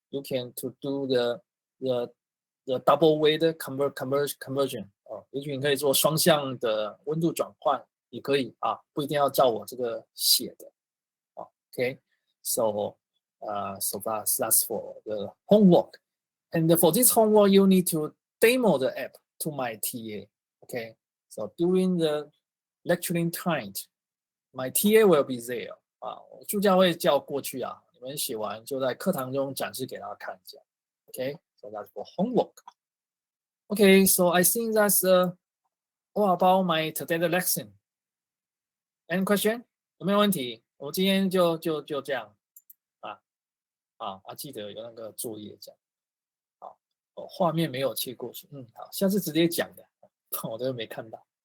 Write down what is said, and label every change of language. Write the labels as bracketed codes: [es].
[en] You can to do the double way [zh] 的 conversion 哦，也许你可以做双向的温度转换，也可以啊，不一定要照我这个写的。 [en] Okay, so that's for the homework. And for this homework, you need to demo the app to my TA. Okay, so during the lecturing time, my TA will be there. [zh] 我助教会叫过去啊，你们写完就在课堂中展示给大家看一下。 [en] Okay, so that's for homework. Okay, so I think that's all about my today's lesson. Any question? [zh] 有没有问题？我今天就这样记得有那个作業這樣。畫面沒有切過去，好，下次直接講的，我都沒看到。